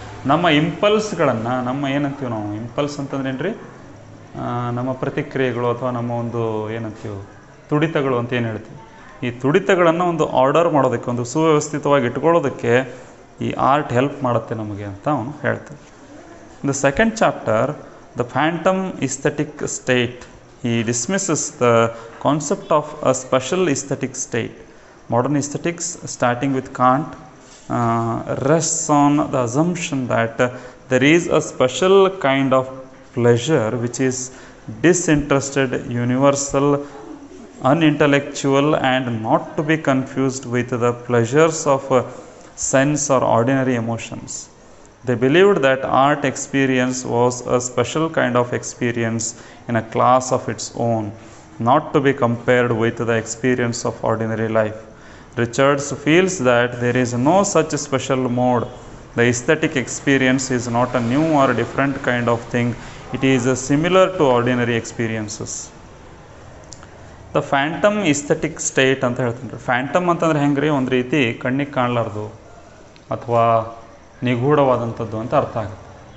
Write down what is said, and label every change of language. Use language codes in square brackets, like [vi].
[kn] ನಮ್ಮ ಇಂಪಲ್ಸ್ಗಳನ್ನು, ನಮ್ಮ ಏನಂತೀವಿ ನಾವು ಇಂಪಲ್ಸ್ ಅಂತಂದ್ರೆ ಏನು ರೀ, ನಮ್ಮ ಪ್ರತಿಕ್ರಿಯೆಗಳು ಅಥವಾ ನಮ್ಮ ಒಂದು ಏನಂತೀವಿ ತುಡಿತಗಳು ಅಂತ ಏನು ಹೇಳ್ತೀವಿ, ಈ ತುಡಿತಗಳನ್ನು ಒಂದು ಆರ್ಡರ್ ಮಾಡೋದಕ್ಕೆ, ಒಂದು ಸುವ್ಯವಸ್ಥಿತವಾಗಿ ಇಟ್ಕೊಳ್ಳೋದಕ್ಕೆ ಈ ಆರ್ಟ್ ಹೆಲ್ಪ್ ಮಾಡುತ್ತೆ ನಮಗೆ ಅಂತ ಅವನು ಹೇಳ್ತಾನೆ. [en] The second chapter, the phantom aesthetic state, he dismisses the concept of a special aesthetic state. Modern aesthetics, starting with Kant, rests on the assumption that there is a special kind of pleasure which is disinterested, universal, unintellectual, and not to be confused with the pleasures of sense or ordinary emotions. They believed that art experience was a special kind of experience in a class of its own, not to be compared with the experience of ordinary life. Richards feels that there is no such special mode. The aesthetic experience is not a new or different kind of thing. It is similar to ordinary experiences. The phantom aesthetic state [kn] ಅಂತ ಹೇಳ್ತೀನಿ. Phantom ಅಂತಂದ್ರೆ ಹೆಂಗ್ರಿ, ಒಂದು ರೀತಿ ಕಣ್ಣಿಗೆ ಕಾಣಲಾರ್ದು ಅಥವಾ ನಿಗೂಢವಾದಂಥದ್ದು ಅಂತ ಅರ್ಥ ಆಗುತ್ತೆ.